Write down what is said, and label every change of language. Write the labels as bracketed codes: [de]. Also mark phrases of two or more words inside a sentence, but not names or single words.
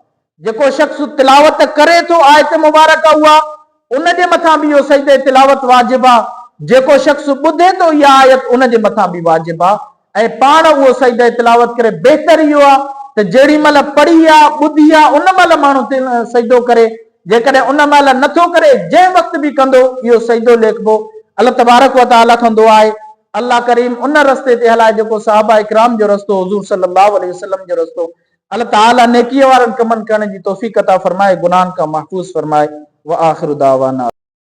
[sd] जेको शख्स तिलावत करे थो आयत मुबारक उहा उन जे मथां भी इहो सजदे तिलावत वाजिब आहे। जेको शख्स ॿुधे थो इहा आयत उन जे मथां भी वाजिब आहे। ऐं पाण उहो सजदे तिलावत करे बहितर इहो आहे त जेड़ी महिल पढ़ी आहे ॿुधी आहे उन महिल माण्हू सजदो करे। जेकॾहिं उन महिल नथो करे जंहिं वक़्त भी कंदो इहो सजदो लेखबो। अल्लाह [ar] تبارك وتعالى [sd] खां दुआ आहे अल्लाह करीम उन रस्ते ते हलाए जेको सहाबा इकराम जो रस्तो, हुजूर [ar] صلى الله عليه وسلم [sd] जो रस्तो। अल्लाह ताला नेकीअ वारनि कमनि करण जी तौफीक अता फरमाए, गुनाहनि खां महफूज़ फरमाए। [ar] وآخر دعوانا.